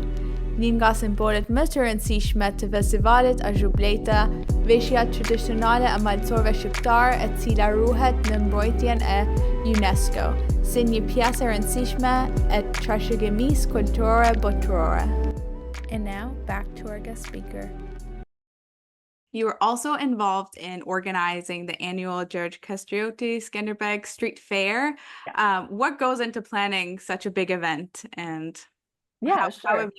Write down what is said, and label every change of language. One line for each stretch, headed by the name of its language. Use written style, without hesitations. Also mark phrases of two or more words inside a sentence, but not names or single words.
Albanian: Një nga simbolet më të rëndësishme të festivalit është Xhubleta, veshja tradicionale e malësorëve shqiptar e cila ruhet në mbrojtjen e UNESCO, si një pjesë e rëndësishme e trashëgimisë kulturore botërore.
English: And now, back to our guest speaker. You were also involved in organizing the annual George Kastrioti Skanderbeg Street Fair. Yeah. What goes into planning such a big event, and Yeah, how sure.